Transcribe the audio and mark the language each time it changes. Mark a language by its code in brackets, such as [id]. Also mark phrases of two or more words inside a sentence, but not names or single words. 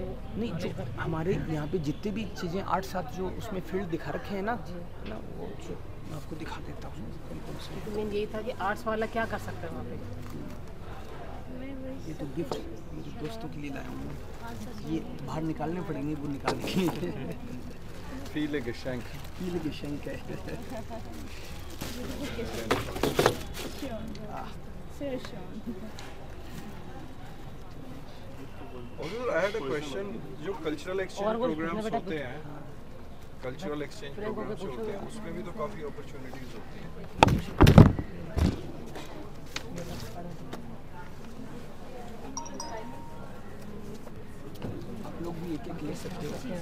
[hi] नहीं, जो हमारे यहाँ पे जितने भी चीज़ें आर्ट्स साथ जो उसमें फील्ड दिखा रखे हैं ना वो जो मैं आपको दिखा देता हूँ कौन से। तो मेन यही था कि आर्ट्स वाला क्या कर सकता है वहाँ पे। ये तो गिफ्ट मेरे दोस्तों के लिए लाया हूँ, ये बाहर निकालने पड़ेंगे, वो निकालने के लिए [de] Viele Geschenk. viele Geschenke. Sehr schön. Also, [en] I had a question. [hi] जो [en] cultural exchange programs [hi] होते हैं, [en] cultural exchange programs [hi] जो होते हैं, उसमें भी तो काफ़ी अपॉर्चुनिटीज होती हैं। आप लोग भी एक ले सकते हो।